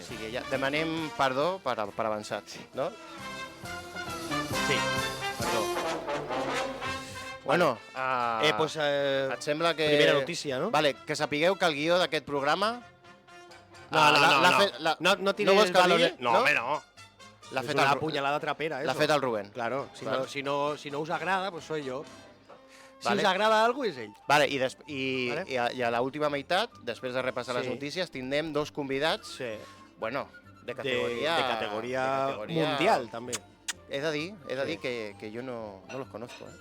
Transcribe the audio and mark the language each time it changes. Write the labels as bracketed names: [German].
[Catalan] Sí. O sigui, ja demanem perdó per avançat, no? Sí, perdó. Bueno, et sembla que... Primera notícia, no? Vale, que sapigueu que el guió d'aquest programa... [Spanish] No tiene el valor... No, [Catalan] home, [Spanish] no. [Catalan] L'ha fet una punyalada trapera, [Spanish] eso. [Catalan] L'ha fet el Rubén. [Spanish] Claro, si no [Catalan] us agrada, [Spanish] pues soy yo. [Catalan] Si us agrada algo, és ell. Vale, i a l'última meitat, després de repassar les notícies, tindrem dos convidats, bueno, de categoria mundial, també. [Spanish] He de dir que yo no los conozco.